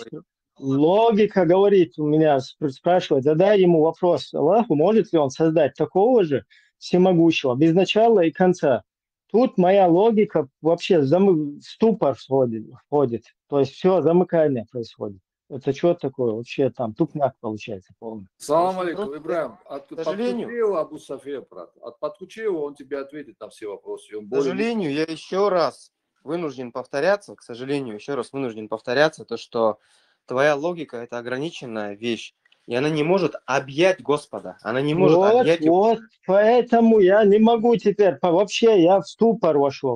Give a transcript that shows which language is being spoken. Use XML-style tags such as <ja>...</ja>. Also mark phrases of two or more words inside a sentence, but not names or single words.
<ru>Логика говорит, у меня спрашивает, задай ему вопрос Аллаху, может ли он создать такого же всемогущего, без начала и конца. Тут моя логика вообще в ступор входит. То есть все, замыкание происходит. Это что такое? Вообще там тупняк получается полный.</ru> <ar>سلام عليكم,</ar> <ru>Ибрахим. Подключи Абу София, брат. Подключи его, он тебе ответит на все вопросы. К сожалению, я еще раз вынужден повторяться, то, что твоя логика – это ограниченная вещь, и она не может объять Господа. Она не может объять его. Вот, поэтому я не могу теперь, вообще я в ступор вошел.</ru>